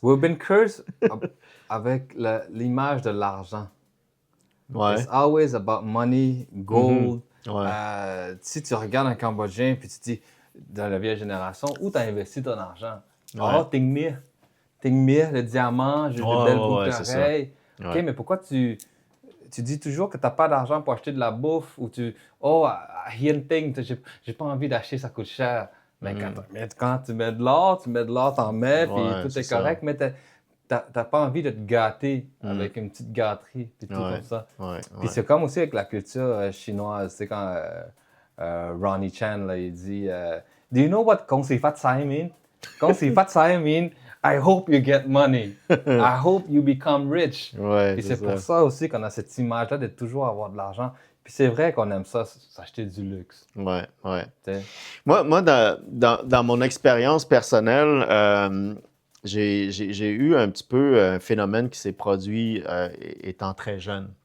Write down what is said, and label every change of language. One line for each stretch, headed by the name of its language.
English: We've been cursed
French: avec l'image de l'argent. Ouais.
English: It's always about money, gold.
French: Ouais. Si tu regardes un Cambodgien puis tu dis, dans la vieille génération, où tu as investi ton argent? Ah, Tingmir, le diamant, j'ai de belles boucles d'oreilles. OK, mais pourquoi tu dis toujours que tu n'as pas d'argent pour acheter de la bouffe ou Hien Ting, j'ai pas envie d'acheter, ça coûte cher. Mais quand tu mets de l'or, t'en mets, puis tout est correct, mais t'as pas envie de te gâter avec une petite gâterie, puis tout comme ça. Puis c'est comme aussi avec la culture chinoise, c'est quand Ronnie Chan, là, il dit
English: Do you know what Kong Si Fat Sai mean? Kong Si Fat Sai mean I hope you get money. I hope you become rich.
French: Ouais, puis c'est pour ça aussi qu'on a cette image-là de toujours avoir de l'argent. Puis c'est vrai qu'on aime ça, s'acheter du luxe. Ouais. T'sais. Moi dans mon expérience personnelle, j'ai eu un petit peu un phénomène qui s'est produit étant très jeune.